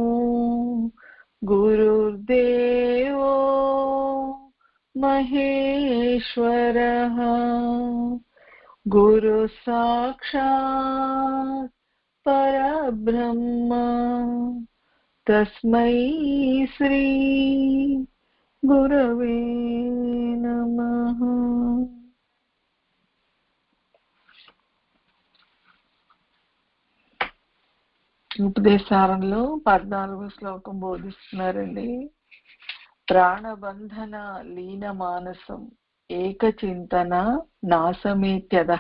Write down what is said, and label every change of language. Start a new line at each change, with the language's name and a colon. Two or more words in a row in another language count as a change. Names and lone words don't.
Sanskrit: गुरुर्देवो महेश्वरः गुरु साक्षात् परब्रह्म तस्मै श्री गुरवे नमः।
Telugu: ఉపదేశారంలో 14వ శ్లోకం బోధిస్తున్నారండి.
Sanskrit: प्राणबन्धन लीन मानसं एकचिन्तन नाशमेत्यदः.